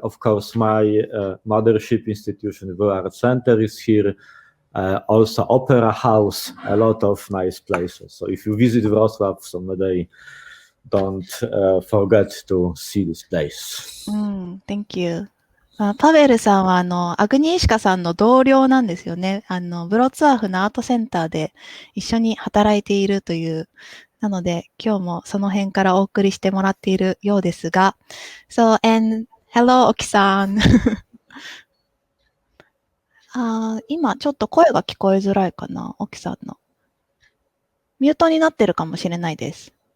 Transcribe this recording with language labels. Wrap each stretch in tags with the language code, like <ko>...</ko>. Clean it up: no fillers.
<en>Of course, my mothership institution, the Art Center, is here. Also, Opera House, a lot of nice places. So if you visit Wrocław someday, don't forget to see these places. Thank you.</en> <ja>パベルさんはアグニーシカさんの同僚なんですよね。ブロツワーフのアートセンターで一緒に働いているという。なので、今日もその辺からお送りしてもらっているようですが。</ja> <en>So, and hello, オキさん。</en> <ja>今ちょっと声が聞こえづらいかな、オキさんの。ミュートになってるかもしれないです。</ja>